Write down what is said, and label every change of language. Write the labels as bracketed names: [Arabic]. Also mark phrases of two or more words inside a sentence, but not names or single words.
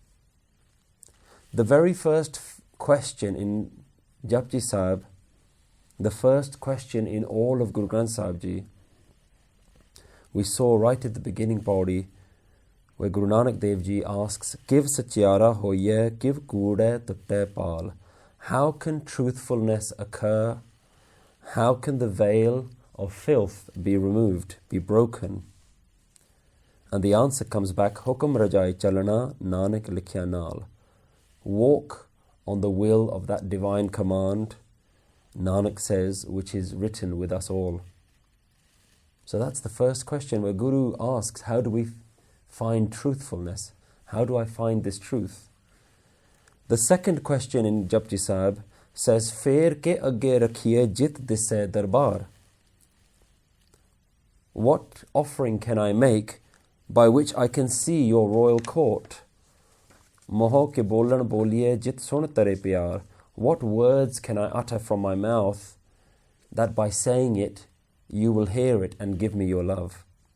[English] The very first question in Japji Sahib The first question in all of Guru Granth Sahib Ji, we saw right at the beginning, Pauri, where Guru Nanak Dev Ji asks, [Punjabi] ਕਿਵ ਸਚਿਆਰਾ ਹੋਈਐ ਕਿਵ ਕੂੜੈ ਤੁਟੈ ਪਾਲਿ. [English] How can truthfulness occur? How can the veil of filth be removed, be broken? And the answer comes back, [Punjabi] ਹੁਕਮਿ ਰਜਾਈ ਚਲਣਾ ਨਾਨਕ ਲਿਖਿਆ ਨਾਲਿ. [English] Walk on the will of that divine command, Nanak says, which is written with us all. So that's the first question where Guru asks, how do we find truthfulness? How do I find this truth? The second question in Japji Sahib says, [Punjabi] ਫੇਰਿ ਕਿ ਅਗੈ ਰਖੀਐ ਜਿਤੁ ਦਿਸੈ ਦਰਬਾਰੁ. [English] What offering can I make by which I can see your royal court? [Punjabi] ਮੁਹੌ ਕਿ ਬੋਲਣੁ ਬੋਲੀਐ ਜਿਤੁ ਸੁਣਿ ਧਰੇ ਪਿਆਰੁ. [English] What words can I utter from my mouth that by saying it, you will hear it and give me your love?